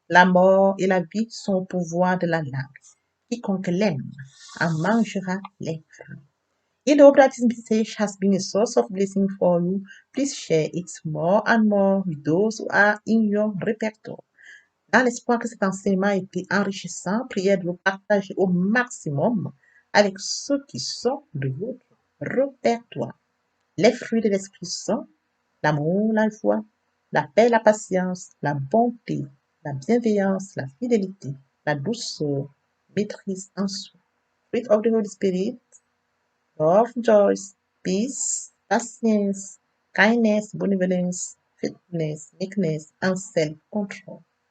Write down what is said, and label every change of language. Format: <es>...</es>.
<fr>La mort et la vie sont au pouvoir de la langue. Quiconque l'aime en mangera les fruits.</fr> <en>If the hope that this message has been a source of blessing for you, please share it more and more with those who are in your repertoire.</en> <fr>Dans l'espoir que cet enseignement ait été enrichissant, priez de le partager au maximum avec ceux qui sont de votre répertoire. Les fruits de l'Esprit sont l'amour, la joie, la paix, la patience, la bonté, la bienveillance, la fidélité, la douceur, maîtrise en soi.</fr> <en>Fruit of the Holy Spirit, love, joy, peace, patience, kindness, benevolence, faithfulness, meekness, and self-control.</en>